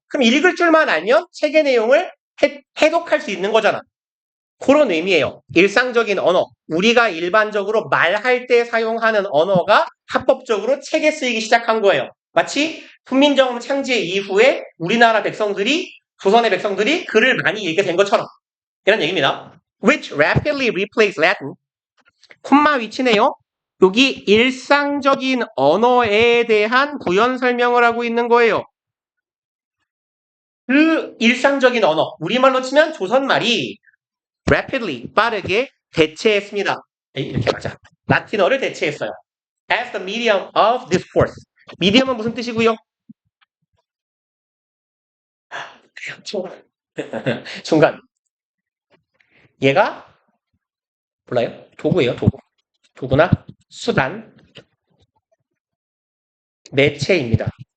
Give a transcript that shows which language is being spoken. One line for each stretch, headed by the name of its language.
Korean: 그럼 읽을 줄만 알면 책의 내용을 해독할 수 있는 거잖아. 그런 의미예요. 일상적인 언어. 우리가 일반적으로 말할 때 사용하는 언어가 합법적으로 책에 쓰이기 시작한 거예요. 마치 훈민정음 창제 이후에 우리나라 백성들이, 조선의 백성들이 글을 많이 읽게 된 것처럼. 이런 얘기입니다.
English: Which rapidly replaced Latin.
Korean: 콤마 위치네요. 여기 일상적인 언어에 대한 부연 설명을 하고 있는 거예요. 그 일상적인 언어, 우리말로 치면 조선말이 rapidly, 빠르게 대체했습니다. 이렇게 맞아. 라틴어를 대체했어요.
English: As the medium of discourse.
Korean: medium은 무슨 뜻이고요? 순간. 얘가 몰라요? 도구예요, 도구. 도구나 수단, 매체입니다.